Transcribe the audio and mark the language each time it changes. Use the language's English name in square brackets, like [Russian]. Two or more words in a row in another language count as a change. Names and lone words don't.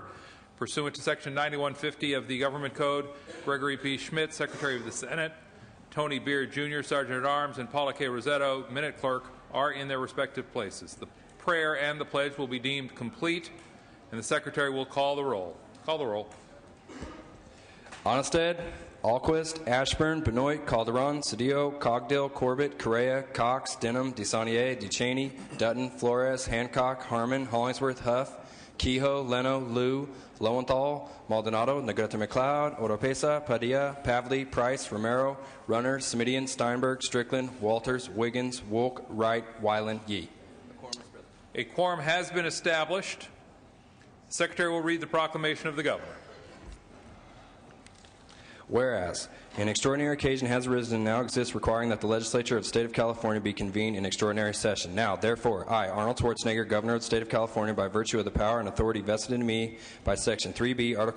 [English] Pursuant to Section 9150 of the Government Code, Gregory P. Schmidt, Secretary of the Senate, Tony Beard, Jr., Sergeant-at-Arms, and Paula K. Rosetto, Minute Clerk, are in their respective places. The prayer and the pledge will be deemed complete, and the Secretary will call the roll. Call the roll. Honested, Alquist, Ashburn, Benoit, Calderon, Cedillo, Cogdill, Corbett, Correa, Cox, Denham, DeSaulnier, DeChaney, Dutton, Flores, Hancock, Harmon, Hollingsworth, Huff, Kehoe, Leno, Liu, Lowenthal, Maldonado, Negrete McLeod, Oropesa, Padilla, Pavley, Price, Romero, Runner, Smidian, Steinberg, Strickland, Walters, Wiggins, Wolk, Wright, Weiland, Yee. A quorum has been established. The Secretary will read the proclamation of the Governor. Whereas an extraordinary occasion has arisen and now exists requiring that the legislature of the state of California be convened in extraordinary session. Now, therefore, I, Arnold Schwarzenegger, Governor of the state of California, by virtue of the power and authority vested in me by Section 3B, Article